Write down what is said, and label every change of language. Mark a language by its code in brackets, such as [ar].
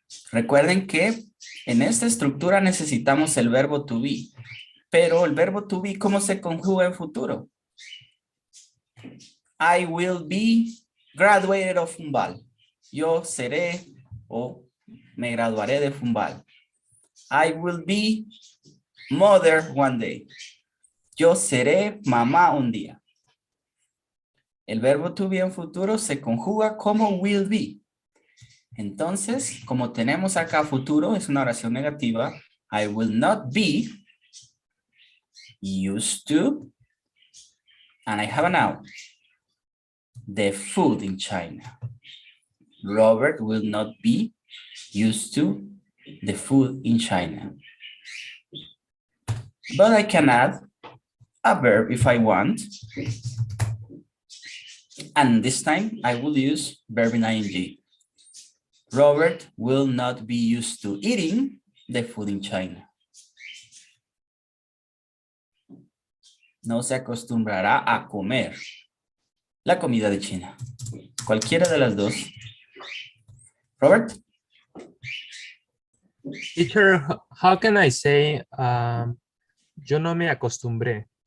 [es] Recuerden que en esta estructura necesitamos el verbo to be, pero el verbo to be, ¿cómo se conjuga en futuro? [en] I will be graduated of Fumbal. [es] Yo seré o me graduaré de Fumbal. [en] I will be mother one day. [es] Yo seré mamá un día. El verbo to be en futuro se conjuga como will be. Entonces, como tenemos acá futuro, es una oración negativa. [en] I will not be used to, and I have a noun, the food in China. Robert will not be used to the food in China. But I can add a verb if I want. And this time I will use verb in ing. Robert will not be used to eating the food in China. [es] No se acostumbrará a comer la comida de China. Cualquiera de las dos. Robert? [en] Teacher, how can I say [es] yo no me acostumbré?